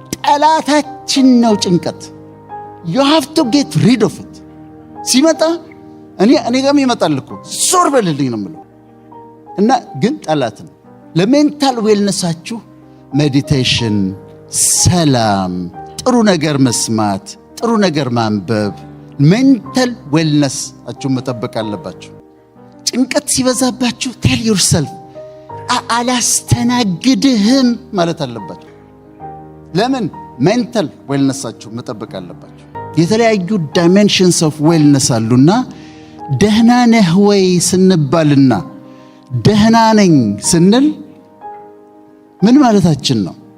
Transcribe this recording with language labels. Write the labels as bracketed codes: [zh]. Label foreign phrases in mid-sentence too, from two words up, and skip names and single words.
[am] ጠላታችን ነው ጭንቀት። [en] you have to get rid of it። [am] ሲመጣ እኔ ጋር ይመጣል እኮ ዞር በልልኝ ነው የምለው። እና ግን ጠላት ነው። ለሜንታል ዌልነሳችሁ ሜዲቴሽን፣ ሰላም፣ ጥሩ ነገር መስማት፣ ጥሩ ነገር ማንበብ፣ [en] mental wellnessachihu [am] መጠበቅ አለባችሁ። ጭንቀት ሲበዛባችሁ [en] tell yourself [am] አላስተናግድህም ማለት አለባችሁ። ለምን? [en] mental wellnessachihu [am] መጠበቅ አለባችሁ። የተለያዩ [en] dimensions of wellness [am] አሉና ደህና ነህ ወይ ስንባልና ደህና ነኝ ስንል ምን ማለታችን ነው?